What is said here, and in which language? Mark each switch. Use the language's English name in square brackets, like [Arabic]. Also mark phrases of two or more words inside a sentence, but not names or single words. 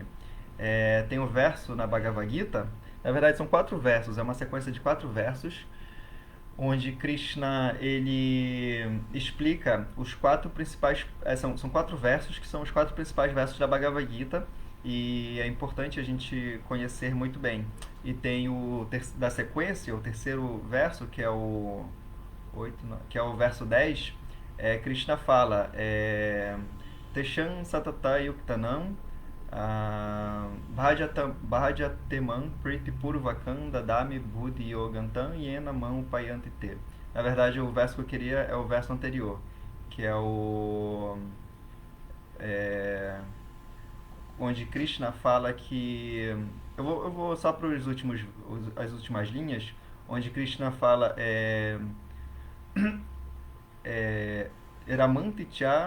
[Portuguese] Tem um verso na Bhagavad Gita, na verdade são 4 versos, é uma sequência de 4 versos, onde Krishna ele explica os 4 principais, são 4 versos que são os 4 principais versos da Bhagavad Gita, e é importante a gente conhecer muito bem. E tem da sequência, o terceiro verso, que é o 8, que é o verso 10, Krishna fala [Sanskrit] तेषां सततयुक्तानां भजतां प्रीतिपूर्वकम् ददामि बुद्धियोगं तं येन मामुपयान्ति ते. [Portuguese] Na verdade, o verso que eu queria é o verso anterior, que é o onde Krishna fala que eu vou só para as últimas linhas, onde Krishna fala Eramanticha.